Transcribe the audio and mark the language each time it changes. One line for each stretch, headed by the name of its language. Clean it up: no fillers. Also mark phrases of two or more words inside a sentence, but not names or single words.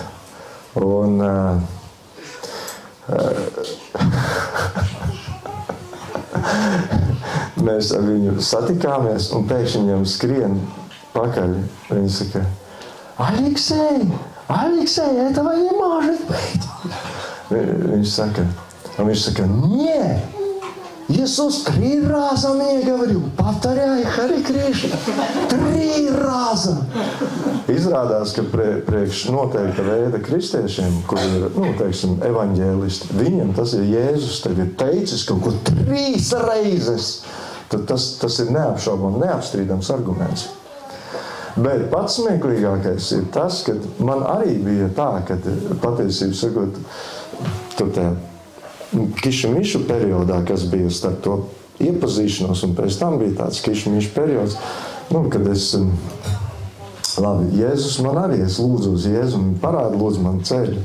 Latvian: Un mēs ar viņu satikāmies, un pēkšņi viņam skrien pakaļ. Viņi saka, Aleksej,
Russian: этого не может быть.
Latvian: Viņš saka,
Russian: не, Иисус 3 раза мне говорил, повторяй Харе Кришна, 3 раза.
Latvian: Izrādās, ka priekš noteikta veida kristiešiem, kur ir, teiksim, evaņģēlisti, viņiem tas ir Jēzus, tev ir teicis kaut ko 3 reizes. Tad tas ir neapšaubām, neapstrīdams arguments. Bet pats smieklīgākais ir tas, ka man arī bija tā, ka patiesībā sakot, tur tā kišamišu periodā, kas bija starp to iepazīšanos, un pēc tam bija tāds kišamišu periods, kad es, Jēzus man arī, es lūdzu uz Jēzu, un parāda lūdzu man ceļu.